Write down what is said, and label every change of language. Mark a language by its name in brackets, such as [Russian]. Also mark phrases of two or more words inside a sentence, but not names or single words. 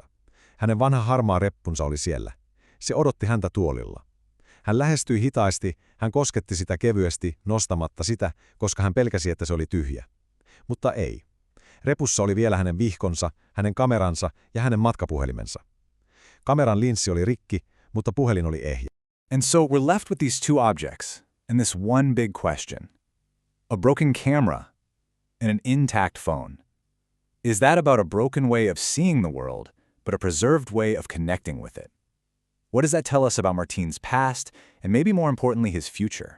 [Finnish] Hänen vanha harmaa reppunsa oli siellä. Se odotti häntä tuolilla. Hän lähestyi hitaasti, hän kosketti sitä kevyesti, nostamatta sitä, koska hän pelkäsi, että se oli tyhjä. Mutta ei. Repussa oli vielä hänen vihkonsa, hänen kameransa ja hänen matkapuhelimensa. Kameran linssi oli rikki, mutta puhelin oli ehjä. [English] And so we're left with these two objects and this one big question. A broken camera and an intact phone. Is that about a broken way of seeing the world, but a preserved way of connecting with it? What does that tell us about Martin's past and maybe more importantly his future?